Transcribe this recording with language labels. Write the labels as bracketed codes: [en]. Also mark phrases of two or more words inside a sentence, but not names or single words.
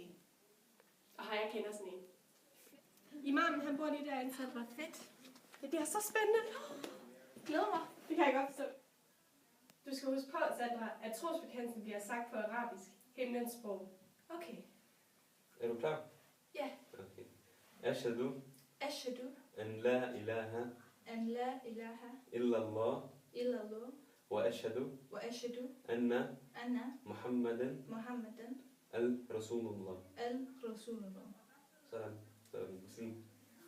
[da] Og jeg kender sådan en. Imamen, han bor lige derinde, Sandra. Fedt. Det bliver så spændende. Glæder mig. Det kan jeg godt forstå. Du skal huske på, Sandra, at trosbekendelsen bliver sagt på arabisk, himlens sprog. Okay. Er du klar? Ja. Okay. Ashhadu [ar] Ashhadu أن لا إله أن لا إله illallah illallah وأشهد وأشهد anna anna Muhammadan Muhammadan al-Rasulullah. al-Rasulullah. [da] Sådan. Så er du muslim.